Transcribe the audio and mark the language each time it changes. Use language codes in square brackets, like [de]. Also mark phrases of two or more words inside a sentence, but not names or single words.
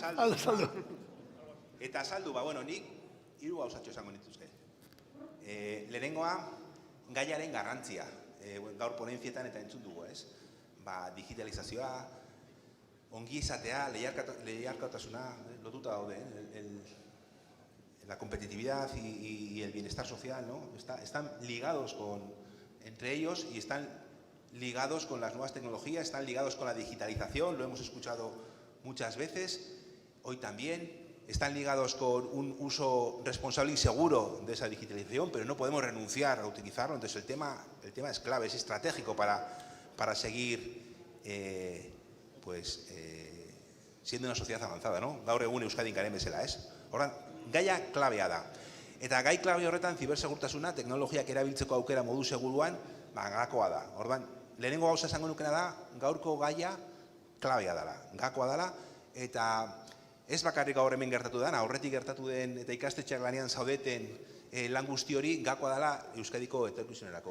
[eu] Eta azaldu, bueno, nik hiru gauzatxo esango nituzke. Lehenengoa, gaiaren garrantzia, gaur ponentzietan eta entzun dugu, ez? Digitalizazioa, ongi izatea, lehiarkotasuna, lotuta daude, [es] la competitividad y el bienestar social, ¿no? Están ligados con entre ellos y están ligados con las nuevas tecnologías, están ligados con la digitalización, lo hemos escuchado muchas veces, hoy también. Están ligados con un uso responsable y seguro de esa digitalización, pero no podemos renunciar a utilizarlo. Entonces el tema es clave, es estratégico para seguir siendo una sociedad avanzada, no? [eu] Gaur egun Euskadin garen bezala, ez? Horran, gaia klabea da. Eta gai klabe horretan zibersegurtasuna, teknologiak erabiltzeko aukera modu seguruan, gakoa da. Orduan, lehenengo gauza esango nukena da, gaurko gaia klabea dela, gakoa dela, eta ez bakarrik gaur hemen gertatu den, aurretik gertatu den eta ikastetxeak lanean zaudeten lan guzti hori gakoa dela Euskadiko etorkizunerako.